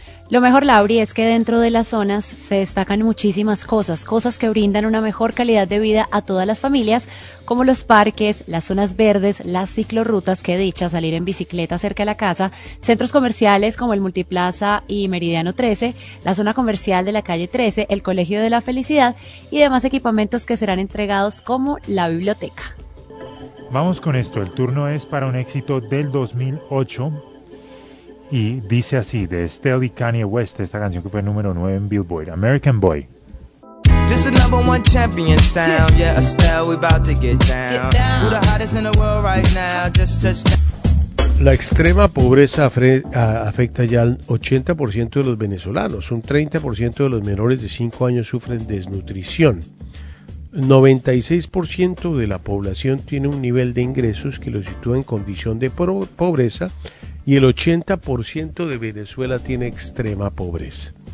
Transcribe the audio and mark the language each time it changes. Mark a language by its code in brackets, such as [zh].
[es] Lo mejor, Lauri, es que dentro de las zonas se destacan muchísimas cosas, cosas que brindan una mejor calidad de vida a todas las familias, como los parques, las zonas verdes, las ciclorrutas, que dicha salir en bicicleta cerca de la casa, centros comerciales como el Multiplaza y Meridiano 13, la zona comercial de la calle 13, el Colegio de la Felicidad y demás equipamientos que serán entregados como la biblioteca. Vamos con esto, el turno es para un éxito del 2008, y dice así, de Estelle y Kanye West, esta canción que fue número 9 en Billboard, American Boy. [en] Just a number one champion sound, yeah, Estelle, we about to get down. Who the hottest in the world right now, just touch down. [es] La extrema pobreza afecta ya al 80% de los venezolanos. Un 30% de los menores de 5 años sufren desnutrición. 96% de la población tiene un nivel de ingresos que lo sitúa en condición de pobreza y el 80% de Venezuela tiene extrema pobreza.